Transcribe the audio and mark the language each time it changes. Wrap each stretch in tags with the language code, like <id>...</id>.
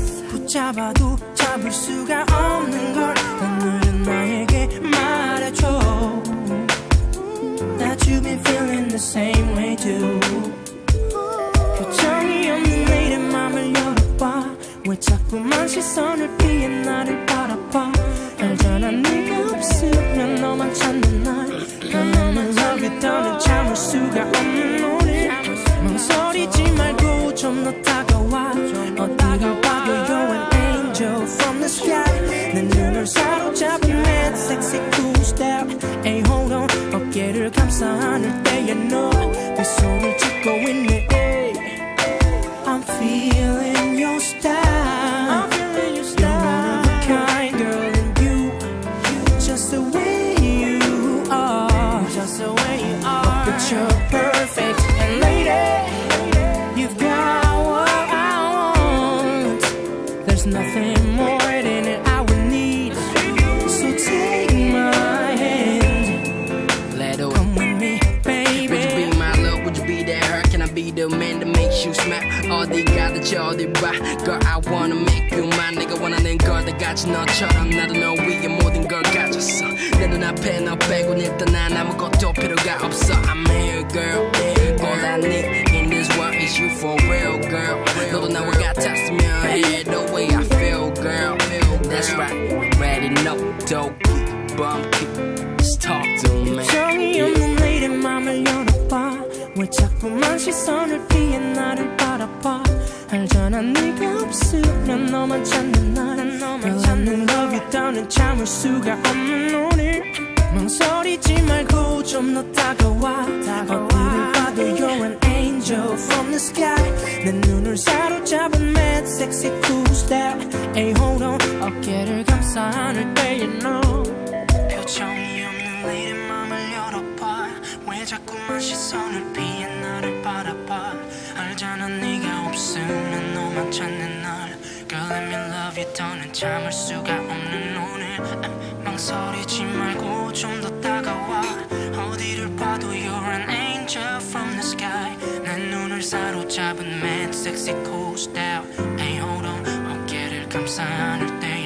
<ko>붙잡아도 잡을 수가 없는 걸 오늘은 나에게 말해줘.</ko> <en>That you've been feeling the same way too.</en> <ko>표정이 없는 내일의 맘을 열어봐. 왜 자꾸만 시선을 피해 나를 바라봐. 알잖아 네가 없으면 너만 찾는 날. 너는</ko> <en>love you</en> <ko>더는 참을 수가 없는 오늘. 망설이지 말고 좀 더 다가와. 어디를 봐도</ko> <en>you're an angel from the sky.</en> <ko>내 눈을 사로잡은</ko> <en>mad sexy cool style. Hey hold on,</en> <ko>어깨를 감싸 안을 때에 너 미소를 짓고 있네.</ko> <en>Hey, I'm feeling your style. You're one of a kind girl, and you just the way you are. Just the way you are. But you're perfect, and lady, you've got what I want. There's nothing more than it I would need. So take my hand, let it come with me, baby. Would you be my love? Would you be that her? Can I be the man that makes you smile?</en> <ko>어디 가든지 어디 봐.</ko> <en>Girl, I wanna make you mine.</en> <ko>내가 원하는 걸 다 가진 너처럼 나도 너 위에 모든 걸 가졌어. 내 눈앞에 너 빼곤 일단 난 아무것도 필요가 없어.</ko> <en>I'm here, girl. All I need in this world is you for real, girl.</en> <ko>너도 나와 같았으면 해.</ko> <en>The way I feel, girl. That's right, already know. Don't keep bumpy. Just talk to me.</en> <ko>표정이 없는 내일의 맘을 열어봐. 왜 자꾸만 시선을 피해 나를 바라봐. 알잖아 네가 없으면 너만 찾는 날. 나는</ko> <en>love you</en> <ko>더는 참을 수가 없는 오늘. 망설이지 말고 좀 더 다가와. 어디를 봐도</ko> <en>you're an angel from the sky.</en> <ko>내 눈을 사로잡은</ko> <en>mad sexy cool style. Hey hold on,</en> <ko>어깨를 감싸 안을 때에 너 표정이 없는 내일의 맘을 열어봐. 왜 자꾸만 시선을 피해 나를 바라봐. 알잖아 네가 없으면 너만 찾는 날.</ko> <en>Girl, let me love you</en> <ko>더는 참을 수가 없는 오늘. 망설이지 말고 좀 더 다가와. 어디를 봐도</ko> <en>you're an angel from the sky.</en> <ko>내 눈을 사로잡은</ko> <en>mad sexy cool style. Hey hold on,</en> <ko>어깨를 감싸 안을</ko>